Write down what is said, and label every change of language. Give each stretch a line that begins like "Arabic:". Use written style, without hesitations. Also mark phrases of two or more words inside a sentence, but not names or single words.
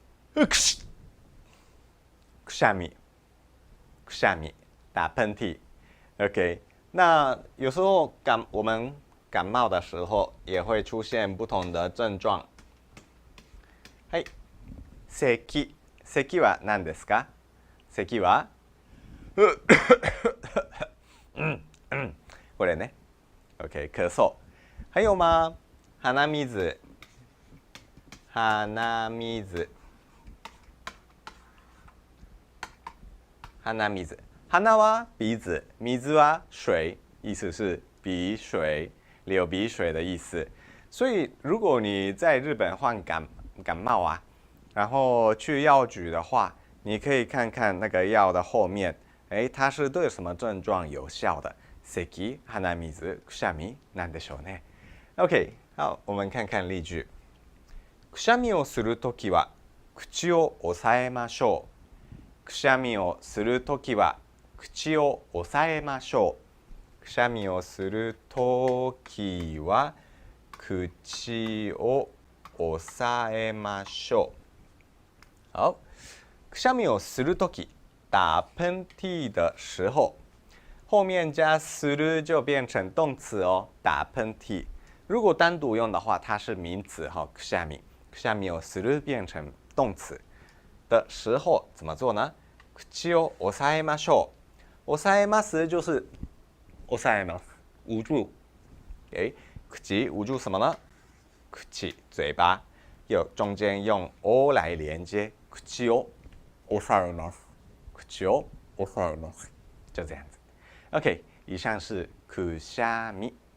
Japanese: くしゃみ，くしゃみ，
Chinese: 打喷嚏。OK， 那有时候我们感冒的时候也会出现不同的症状。
Japanese: はい、咳は何ですか？咳はこれね。OK，
Chinese: 咳嗽。还有吗？
Japanese: 鼻水，鼻水。鼻水，鼻は
Chinese: 鼻子，
Japanese: 水は
Chinese: 水，意思是鼻水，流鼻水的意思。所以如果你在日本患感冒啊，然后去药局的话，你可以看看那个药的后面，它是对什么症状有效的？
Japanese: 咳、鼻水、くしゃみなんでしょうね。OK，
Chinese: 好，我们看看例句。
Japanese: くしゃみをするときは口を押さえましょう。くしゃみをするときは口を押さえましょう。くしゃみをするときは口を押さえましょう。好，くしゃみをするとき，
Chinese: 打喷嚏的时候，后面加する就变成动词哦，打喷嚏。如果单独用的话，它是名词哈，
Japanese: くしゃみ。くしゃみをする
Chinese: 变成动词的时候怎么做呢？
Japanese: 口を押さえましょう。押さえます就是押さえます，
Chinese: 捂住。口捂住什么呢？口嘴巴，中间用 o 来连接，
Japanese: 口を押さえます。口を押さえます，
Chinese: 就这样子。
Japanese: OK，
Chinese: 以上是くしゃみ。